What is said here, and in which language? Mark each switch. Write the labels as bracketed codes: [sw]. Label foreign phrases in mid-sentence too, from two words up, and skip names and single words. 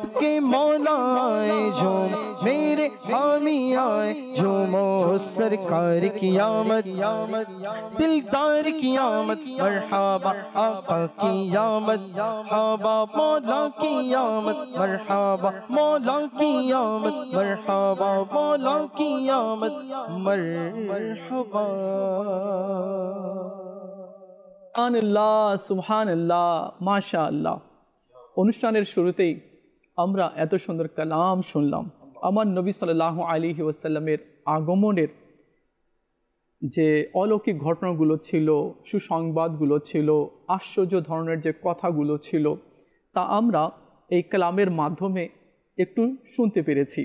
[ur] کے مولا جھوم میرے حامی آئے جھومو سرکار کی آمد دلدار کی آمد مرحبا آقا کی آمد مرحبا مولا کی آمد مرحبا مولا کی آمد مرحبا مولا کی آمد مرحبا [ar] سبحان الله ما شاء الله. [bn] অনুষ্ঠানের শুরুতেই আমরা এত সুন্দর কালাম শুনলাম আমার নবী [ar] صلى الله عليه وسلم [bn] আগমনের যে অলৌকিক ঘটনাগুলো ছিল, সুসংবাদগুলো ছিল, আশ্চর্য ধরনের যে কথাগুলো ছিল তা আমরা এই কালামের মাধ্যমে একটু শুনতে পেরেছি।